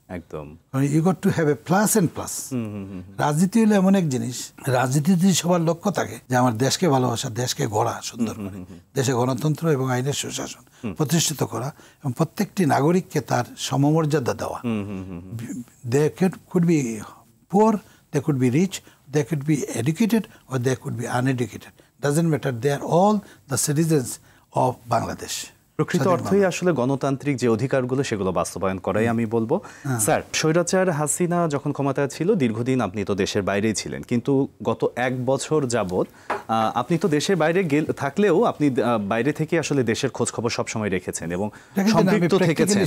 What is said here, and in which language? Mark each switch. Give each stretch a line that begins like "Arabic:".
Bangla: একদম,
English: You got to have A plus and plus.
Bangla: রাজনীতি হলো এমন এক জিনিস, রাজনীতিতে যদি সবার লক্ষ্য থাকে যে আমার দেশকে ভালোবাসা, দেশকে গড়া সুন্দর করে, দেশে গণতন্ত্র এবং আইনের সুশাসন প্রতিষ্ঠিত করা, এবং প্রত্যেকটি নাগরিককে তার সমমর্যাদা দেওয়া।
English: They could be poor, they could be rich, they could be educated or they could be uneducated, doesn't matter, they are all the citizens of Bangladesh.
Bangla: প্রকৃত অর্থই আসলে গণতান্ত্রিক যে অধিকারগুলো সেগুলো বাস্তবায়ন করাই আমি বলবো। স্যার, স্বৈরাচার হাসিনা যখন ক্ষমতায় ছিল, দীর্ঘদিন আপনি তো দেশের বাইরেই ছিলেন, কিন্তু গত 1 বছর যাবৎ আপনি তো দেশের বাইরে থাকলেও আপনি বাইরে থেকে আসলে দেশের খোঁজ খবর সবসময় রেখেছেন এবং সম্পৃক্ত থেকেছেন,